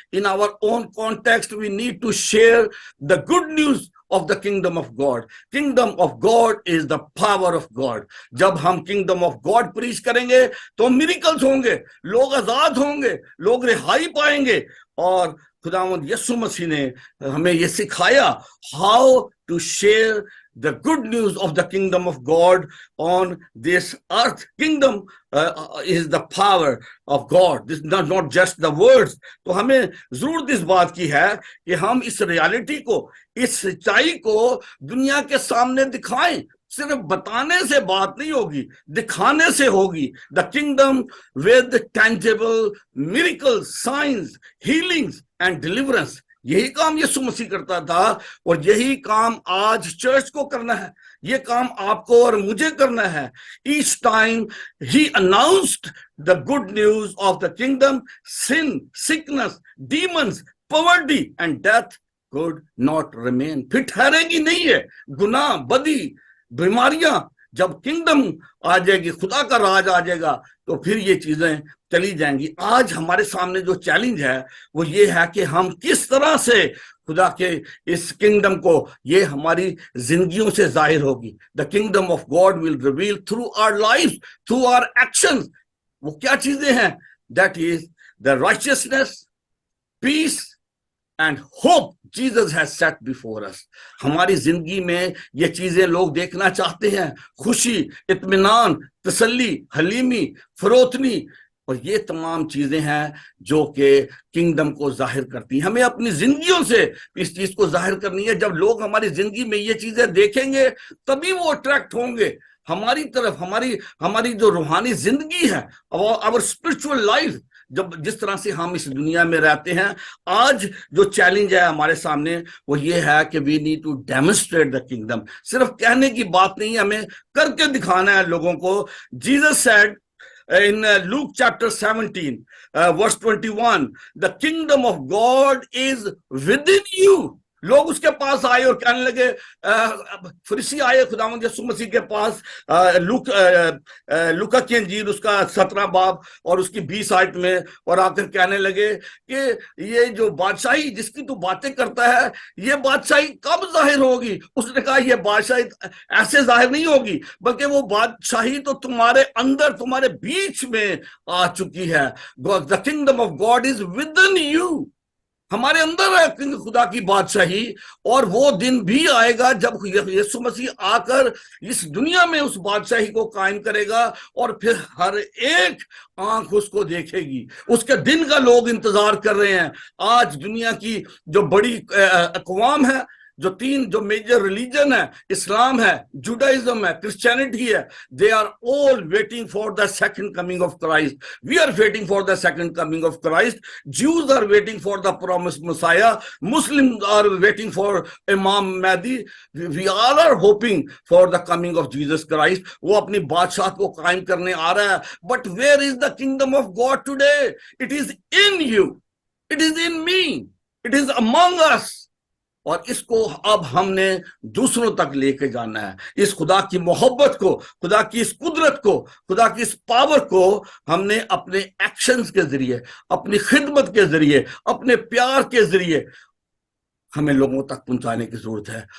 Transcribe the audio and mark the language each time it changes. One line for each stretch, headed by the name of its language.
English: In our own context, we need to share the good news of the kingdom of God. Kingdom of God is the power of God.
Hindi: जब हम
English: kingdom of God
Hindi: preach करेंगे तो miracles होंगे, लोग आजाद होंगे, लोग रिहाई पाएंगे। और खुदावंद यीशु मसीह ने हमें ये सिखाया
English: how to share the good news of the kingdom of God on this earth. Kingdom is the power of God. This is not just the words.
Hindi: तो हमें जरूरत इस बात की है कि हम इस रियलिटी को, इस सच्चाई को दुनिया के सामने दिखाएं। सिर्फ बताने से बात नहीं होगी, दिखाने से होगी।
English: The kingdom with tangible miracles, signs, healings and deliverance.
Hindi: यही काम यीशु मसीह करता था और यही काम आज चर्च को करना है। ये काम आपको और मुझे करना है।
English: Each time he announced the good news of the kingdom, sin, sickness, demons, poverty and death could not remain.
Hindi: फिर ठहरेगी नहीं है। गुनाह, बदी, बीमारियां, जब किंगडम आ जाएगी, खुदा का राज आ जाएगा, तो फिर ये चीजें चली जाएंगी। आज हमारे सामने जो चैलेंज है वो ये है कि हम किस तरह से खुदा के इस किंगडम को, ये हमारी जिंदगियों से जाहिर होगी।
English: The kingdom of God will reveal through our life, through our actions.
Hindi: वो क्या चीजें हैं?
English: That is the righteousness, peace and hope Jesus has set before us.
Hindi: हमारी जिंदगी में ये चीजें लोग देखना चाहते हैं। खुशी, इत्मीनान, तसल्ली, हलीमी, फरोतनी, और ये तमाम चीजें हैं जो कि किंगडम को जाहिर करती हैं। हमें अपनी जिंदगियों से इस चीज को जाहिर करनी है। जब लोग हमारी जिंदगी में ये चीजें देखेंगे तभी वो अट्रैक्ट होंगे हमारी तरफ। हमारी जो रूहानी जिंदगी है,
English: our spiritual life,
Hindi: जब जिस तरह से हम इस दुनिया में रहते हैं, आज जो चैलेंज है हमारे सामने वो ये है कि
English: We need to demonstrate the kingdom.
Hindi: सिर्फ कहने की बात नहीं, हमें करके दिखाना है लोगों को।
English: Jesus said in Luke chapter 17 verse 21, the kingdom of God is within you.
Hindi: लोग उसके पास आए और कहने लगे, फरीसी आए खुदावंद यीशु मसीह के पास, लूका की इंजील उसका 17 बाब और उसकी 20 आयत में, और आकर कहने लगे कि ये जो बादशाही जिसकी तू बातें करता है, ये बादशाही कब जाहिर होगी? उसने कहा ये बादशाही ऐसे जाहिर नहीं होगी, बल्कि वो बादशाही तो तुम्हारे अंदर, तुम्हारे बीच में आ चुकी है।
English: The kingdom of God is within you.
Hindi: हमारे अंदर है खुदा की बादशाही, और वो दिन भी आएगा जब यीशु मसीह आकर इस दुनिया में उस बादशाही को कायम करेगा और फिर हर एक आंख उसको देखेगी। उसके दिन का लोग इंतजार कर रहे हैं। आज दुनिया की जो बड़ी अक़वाम है, जो मेजर रिलीजन है, इस्लाम है, जुडाइज्म है, क्रिश्चियनिटी है,
English: They are all waiting for the second coming of Christ. We are waiting for the second coming of Christ. Jews are waiting for the promised Messiah. Muslims are waiting for Imam Mahdi. We all are hoping for the coming of Jesus Christ.
Hindi: वो अपनी बादशाह को कायम करने आ रहा है।
English: But where is the kingdom of God today? It is in you. It is in me. It is among us.
Hindi: और इसको अब हमने दूसरों तक लेके जाना है। इस खुदा की मोहब्बत को, खुदा की इस कुदरत को, खुदा की इस पावर को हमने अपने एक्शंस के जरिए, अपनी खिदमत के जरिए, अपने प्यार के जरिए हमें लोगों तक पहुंचाने की जरूरत है।